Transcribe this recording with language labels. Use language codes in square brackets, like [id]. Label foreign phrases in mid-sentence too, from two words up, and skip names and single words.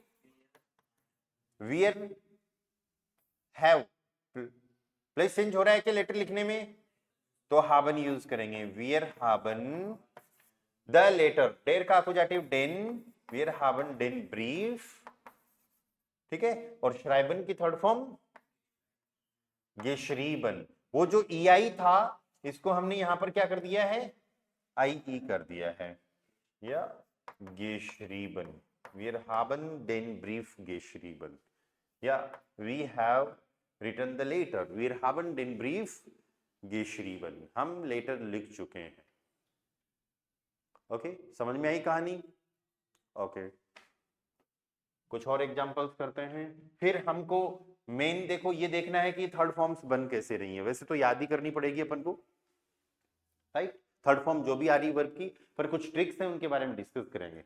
[hi] वियर हैव, प्लेस चेंज हो रहा है क्या लेटर लिखने में, तो हाबन यूज करेंगे, वियर हाबन द लेटर, डेर का अपोजिटिव डेन, [de] wir haben den Brief, [hi] ठीक है, और श्राइबन की [en] third form [hi] गेशरीबन, वो जो ईआई था इसको हमने यहां पर क्या कर दिया है, आईई कर दिया है, या गेशरीबन, [de] wir haben den Brief geschrieben, [en] या we have written the letter, [de] wir haben den Brief geschrieben, [hi] हम लेटर लिख चुके हैं, ओके, समझ में आई कहानी, ओके, कुछ और एग्जांपल्स करते हैं, फिर हमको मेन देखो ये देखना है कि [en] third forms [hi] बन कैसे रही है, वैसे तो याद ही करनी पड़ेगी अपन को, राइट, [en] third form [hi] जो भी आ रही वर्ब की, पर कुछ ट्रिक्स हैं उनके बारे में डिस्कस करेंगे।